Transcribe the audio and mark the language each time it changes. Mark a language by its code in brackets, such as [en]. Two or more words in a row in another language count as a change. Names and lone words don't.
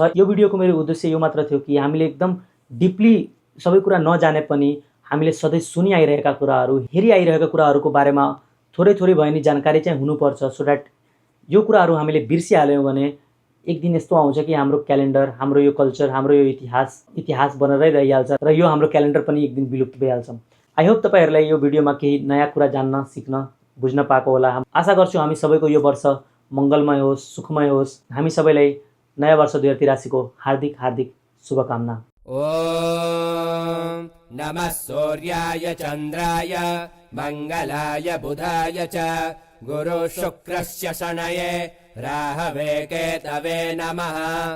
[ne] यो भिडियोको मेरो उद्देश्य यो मात्र थियो कि हामीले एकदम डिपली सबै कुरा नजाने पनि हामीले सधैँ सुनि आइरहेका कुराहरू, हेरि आइरहेका कुराहरूको बारेमा थोरै भए नि जानकारी चाहिँ हुनुपर्छ, [en] so that [ne] यो कुराहरू हामीले बिर्सिहाल्यौँ भने एक दिन यस्तो आउँछ कि हाम्रो क्यालेन्डर, हाम्रो यो कल्चर, हाम्रो यो इतिहास बनेरै रहिहाल्छ र यो हाम्रो क्यालेन्डर पनि एक दिन विलुप्त भइहाल्छ। [en] I hope [ne] तपाईँहरूलाई यो भिडियोमा केही नयाँ कुरा जान्न, सिक्न, बुझ्न पाएको होला। आशा गर्छु हामी सबैको यो वर्ष मङ्गलमय होस्, सुखमय होस्। हामी सबैलाई नयाँ वर्ष 2083को हार्दिक शुभकामना। [sa] ॐ नमः सूर्याय चन्द्राय मङ्गलाय बुधाय च गुरु शुक्रस्य शनये राहवे केतवे नमः।